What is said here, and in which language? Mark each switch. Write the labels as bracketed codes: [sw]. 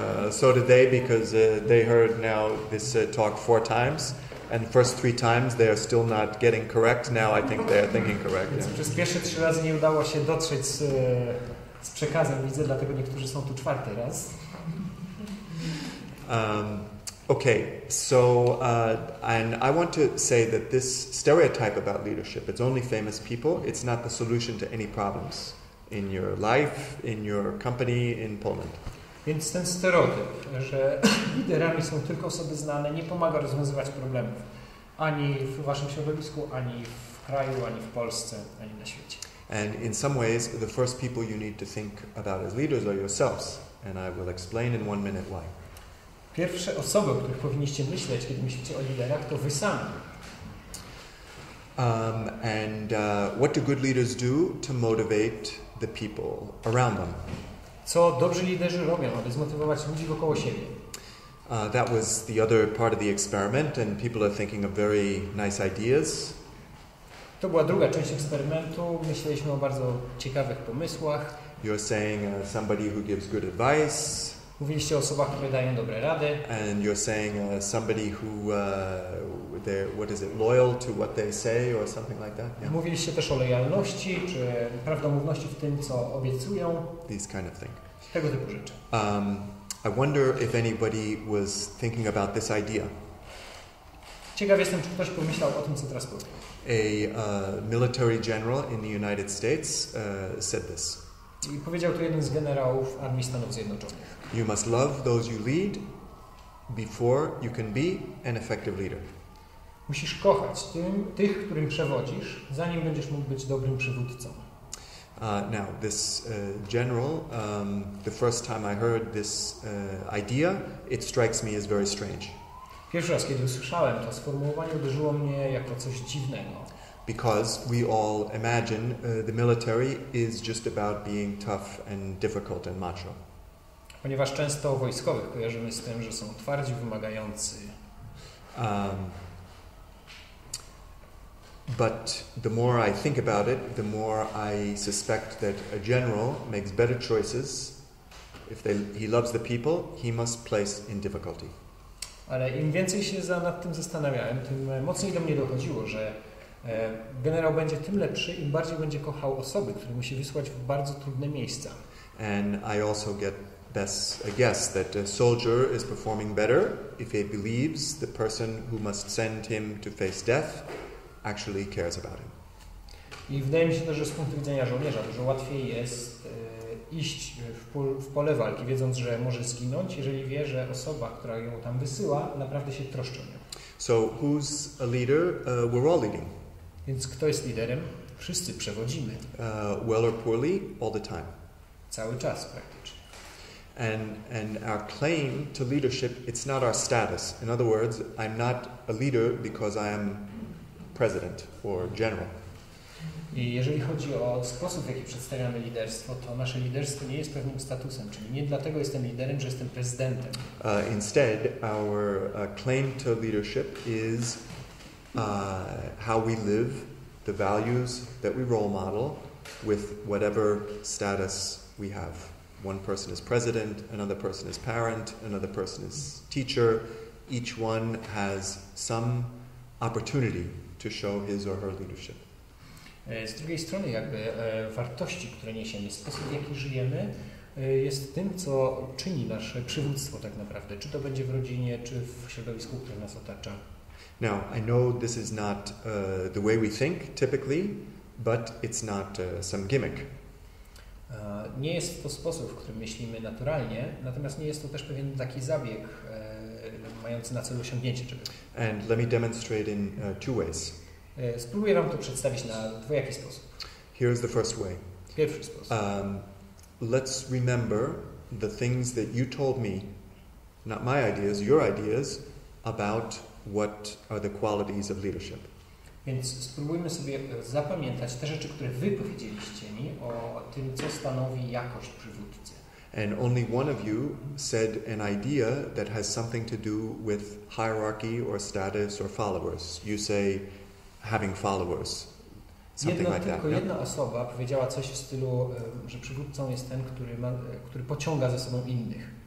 [en] So did they, because they heard now this talk 4 times, and the first 3 times they are still not getting correct. Now I think they are thinking correct. [pl] Więc przez pierwsze 3 razy nie udało się dotrzeć z przekazem, widzę, dlatego niektórzy są tu 4. raz. [en] Okay, so and I want to say that this stereotype about leadership, it's only famous people, it's not the solution to any problems in your life, in your company, in Poland. [pl] Więc ten stereotyp, że liderami są tylko osoby znane, nie pomaga rozwiązywać problemów ani w waszym środowisku, ani w kraju, ani w Polsce, ani na świecie. [en] And in some ways, the first people you need to think about as leaders are yourselves, and I will explain in 1 minute why. [pl] Pierwsze osoby, o których powinniście myśleć, kiedy myślicie o liderach, to wy sami. [en] And what do good leaders do to motivate the people around them? [pl] Co dobrzy liderzy robią, aby zmotywować ludzi wokoło siebie? [en] That was the other part of the experiment, and people are thinking of very nice ideas. [pl] To była druga część eksperymentu. Myśleliśmy o bardzo ciekawych pomysłach. [en] You're saying somebody who gives good advice. [pl] Mówiliście o osobach, które dają dobre rady. [en] And you're saying somebody who, what is it, loyal to what they say or something like that? Yeah. [pl] Mówiliście też o lojalności, czy prawdomówności w tym, co obiecują. [en] These kind of thing. [pl] Tego typu rzeczy. [en] I wonder if anybody was thinking about this idea. [pl] Ciekaw jestem, czy ktoś pomyślał o tym, co teraz powiem. [en] A military general in the United States said this. [pl] I powiedział to jeden z generałów Armii Stanów Zjednoczonych. [en] You must love those you lead before you can be an effective leader. [pl] Musisz kochać tych, którym przewodzisz, zanim będziesz mógł być dobrym przywódcą. [en] Now, this general, the first time I heard this idea, it strikes me as very strange. [pl] Pierwszy raz, kiedy usłyszałem to sformułowanie, uderzyło mnie jako coś dziwnego. [en] Because we all imagine the military is just about being tough and difficult and macho. [pl] Ponieważ często wojskowych kojarzymy z tym, że są twardzi, wymagający. [en] But the more I think about it, the more I suspect that a general makes better choices. If he loves the people, he must place in difficulty. [pl] Ale im więcej się nad tym zastanawiałem, tym mocniej do mnie dochodziło, że generał będzie tym lepszy, im bardziej będzie kochał osoby, które musi wysłać w bardzo trudne miejsca. [en] And I also get a guess that a soldier is performing better if he believes the person who must send him to face death actually cares about him. [pl] I wydaje mi się też, że z punktu widzenia żołnierza dużo łatwiej jest iść w pole walki, wiedząc, że może zginąć, jeżeli wie, że osoba, która ją tam wysyła, naprawdę się troszczy o nią. [en] So who's a leader? We're all leading. [pl] Więc kto jest liderem? Wszyscy przewodzimy. [en] Well or poorly, all the time. [pl] Cały czas praktycznie. [en] And our claim to leadership, it's not our status. In other words, I'm not a leader because I am president or general. [pl] I jeżeli chodzi o sposób, w jaki przedstawiamy liderstwo, to nasze liderstwo nie jest pewnym statusem, czyli nie dlatego jestem liderem, że jestem prezydentem. [en] Instead, our claim to leadership is how we live, the values that we role model with whatever status we have. One person is president, another person is parent, another person is teacher. Each one has some opportunity to show his or her leadership. [pl] Z drugiej strony jakby wartości, które niesiemy, sposób w jaki żyjemy jest tym, co czyni nasze przywództwo tak naprawdę, czy to będzie w rodzinie, czy w środowisku, które nas otacza. [en] Now, I know this is not the way we think typically, but it's not some gimmick. [pl] Nie jest to sposób, w którym myślimy naturalnie, natomiast nie jest to też pewien taki zabieg mający na celu osiągnięcie czegoś. [en] And let me demonstrate in two ways. [pl] Spróbuję Wam to przedstawić na dwojaki sposób. [en] Here's the first way. [pl] Pierwszy sposób. [en] Let's remember the things that you told me, not my ideas, your ideas, about what are the qualities of leadership. [pl] Więc spróbujmy sobie zapamiętać te rzeczy, które Wy powiedzieliście mi o tym, co stanowi jakość przywódcy. [en] And only one of you said an idea that has something to do with hierarchy or status or followers. You say having followers, something like that. [pl] Tylko jedna osoba powiedziała coś w stylu, że przywódcą jest ten, który pociąga za sobą innych.